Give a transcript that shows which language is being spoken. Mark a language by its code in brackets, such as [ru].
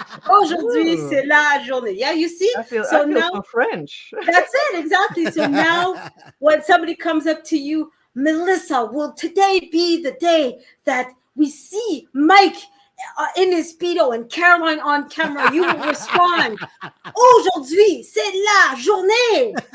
[fr] Aujourd'hui, c'est la journée. [en] Yeah, you see? I feel now so French. That's it, exactly. So now when somebody comes up to you, Melissa, will today be the day that we see Mike in his Speedo and Caroline on camera? You will respond, [fr] aujourd'hui, c'est la journée.